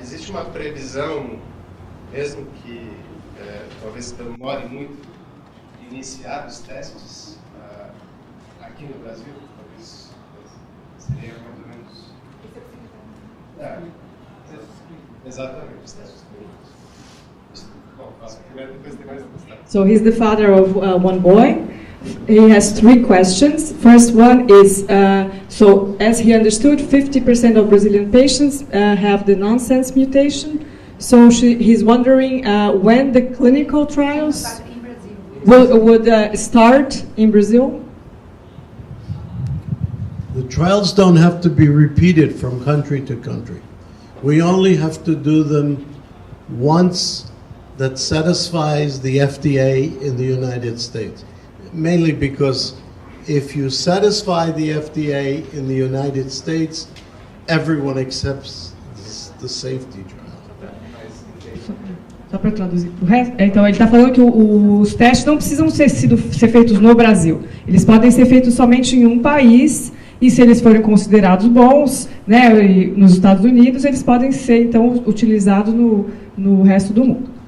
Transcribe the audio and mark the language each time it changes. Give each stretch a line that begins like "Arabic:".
Portuguese: Existe uma previsão, mesmo que talvez demore muito, de iniciar os testes aqui no Brasil? Talvez seria mais ou menos... exatamente, os testes clínicos. Bom, faço primeiro, depois tem mais alguns testes.
English: So he's the father of one boy. He has 3 questions. First one is, so as he understood, 50% of Brazilian patients have the nonsense mutation. So he's wondering when the clinical trials would start in Brazil? The trials don't have to be repeated from country to country. We only have to do them once that satisfies the FDA in the United States. Mainly because if you satisfy the FDA in the United States, everyone accepts the safety trial.
Portuguese: Só para traduzir para o resto. Então, ele está falando que os testes não precisam ser feitos no Brasil. Eles podem ser feitos somente em um país, e se eles forem considerados bons, né, nos Estados Unidos, eles podem ser, então, utilizados no resto do mundo.